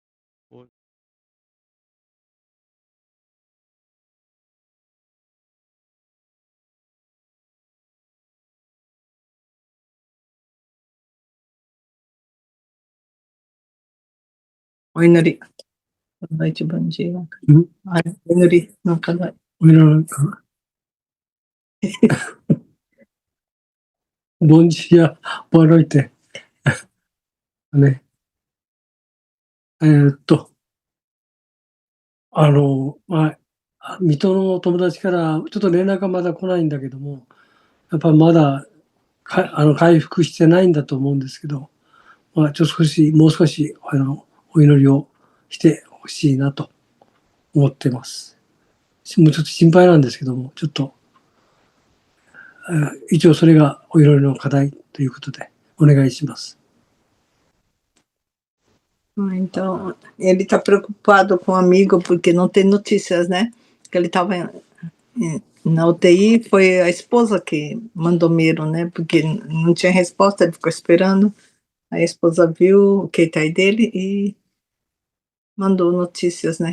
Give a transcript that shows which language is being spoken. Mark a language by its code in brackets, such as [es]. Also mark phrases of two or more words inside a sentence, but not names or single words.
[ja] O 祈り。 [pt] Boa noite, bom dia. [ja] O 祈りの課題。 [pt] Bom dia, boa noite. [ja] ね。水戸の友達からちょっと連絡がまだ来ないんだけども、やっぱまだ回復してないんだと思うんですけど、もう少しお祈りをしてほしいなと思ってます。もうちょっと心配なんですけども、ちょっと、一応それがお祈りの課題ということでお願いします。 [pt] Então, ele está preocupado com o amigo porque não tem notícias, né? Que ele estava na UTI, foi a esposa que mandou Miro, né? Porque não tinha resposta, ele ficou esperando. A esposa viu o que tá aí dele e mandou notícias, né?